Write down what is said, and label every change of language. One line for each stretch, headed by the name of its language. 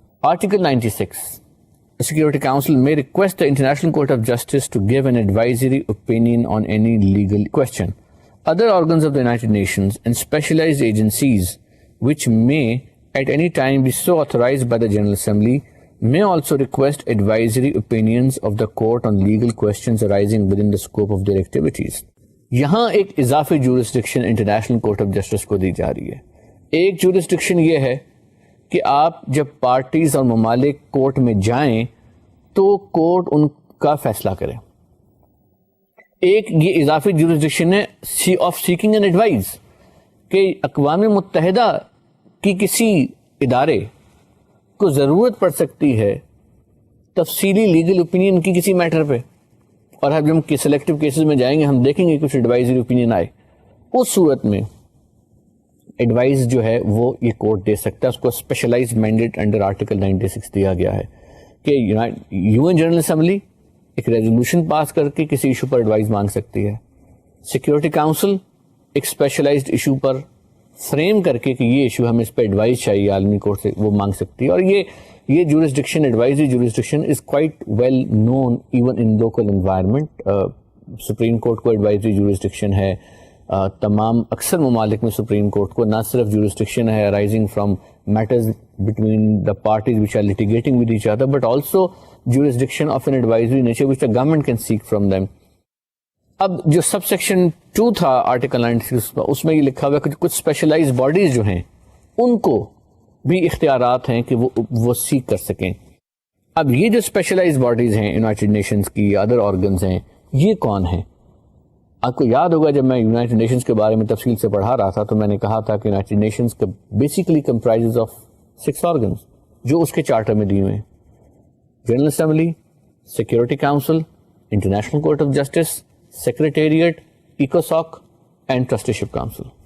English: Article 96 The Security Council may request the International Court of Justice to give an advisory opinion on any legal question. Other organs of the United Nations and specialized agencies which may at any time be so authorized by the General Assembly may also request advisory opinions of the court on legal questions arising within the scope of their activities.
Urdu: یہاں ایک اضافی jurisdiction international court of justice کو دی جا رہی ہے. ایک jurisdiction یہ ہے کہ آپ جب پارٹیز اور ممالک کورٹ میں جائیں تو کورٹ ان کا فیصلہ کرے. ایک یہ اضافی جورسڈکشن ہے
English: of seeking an advise
Urdu: کہ اقوام متحدہ کی کسی ادارے کو ضرورت پڑ سکتی ہے تفصیلی لیگل اوپینین کی کسی میٹر پہ, اور اب ہم سلیکٹو کیسز میں جائیں گے ہم دیکھیں گے کچھ ایڈوائزری اوپینین آئے, اس صورت میں ایڈوائز جو ہے وہ یہ کورٹ دے سکتا ہے. اس کو اسپیشلائز مینڈیٹ انڈر آرٹیکل 96 دیا گیا ہے کہ یو این جنرل اسمبلی ایک ریزولوشن پاس کر کے کسی ایشو پر ایڈوائز مانگ سکتی ہے. سیکورٹی کاؤنسل ایک اسپیشلائزڈ ایشو پر فریم کر کے کہ یہ ایشو ہمیں اس پہ ایڈوائز چاہیے عالمی کورٹ سے, وہ مانگ سکتی ہے. اور یہ jurisdiction advisory jurisdiction
English: Is quite well known even in local environment.
Urdu: Supreme court کو ایڈوائزری جورسڈکشن ہے,
English: تمام اکثر ممالک میں سپریم کورٹ کو نہ صرف جورسڈکشن ہے arising from matters between the parties which are litigating with each other, but also jurisdiction of an advisory nature which the government can seek from them.
Urdu: اب جو سب سیکشن 2 تھا article 96 اس میں یہ لکھا ہوا ہے کہ کچھ اسپیشلائز باڈیز جو ہیں ان کو بھی اختیارات ہیں کہ وہ سیک کر سکیں. اب یہ جو اسپیشلائز باڈیز ہیں یونائٹڈ نیشنز کی, ادر آرگنز ہیں, یہ کون ہیں؟ آپ کو یاد ہوگا جب میں یونائٹڈ نیشنز کے بارے میں تفصیل سے پڑھا رہا تھا تو میں نے کہا تھا کہ یونائٹڈ نیشنز کا بیسیکلی
English: comprises of 6 organs
Urdu: جو اس کے چارٹر میں دیے ہوئے ہیں: general assembly, security council, international court of justice, secretariat, ایکوساک and trusteeship council.